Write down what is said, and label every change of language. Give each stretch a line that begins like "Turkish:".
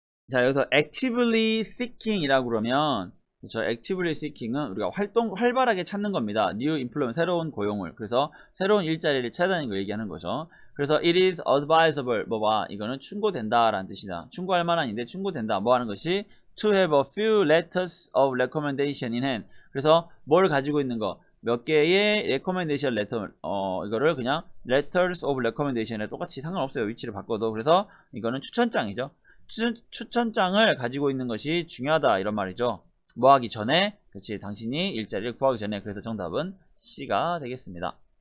Korean: 자, 여기서
English: actively seeking
Korean: 이라고 그러면, 그렇죠?
English: actively seeking
Korean: 은 우리가 활발하게 찾는 겁니다.
English: new employment,
Korean: 새로운 고용을. 그래서 새로운 일자리를 찾아다니는 거 얘기하는 거죠. 그래서
English: it is advisable,
Korean: 이거는 충고된다 라는 뜻이다. 충고할 만한인데 충고된다. 뭐 하는 것이?
English: to have a few letters of recommendation in hand.
Korean: 그래서 뭘 가지고 있는 거? 몇 개의
English: recommendation letter,
Korean: 이거를 그냥
English: letters of recommendation
Korean: 에 똑같이 상관없어요. 위치를 바꿔도. 그래서 이거는 추천장이죠. 추천장을 가지고 있는 것이 중요하다. 이런 말이죠. 뭐 하기 전에, 그렇지, 당신이 일자리를 구하기 전에. 그래서 정답은 C가 되겠습니다.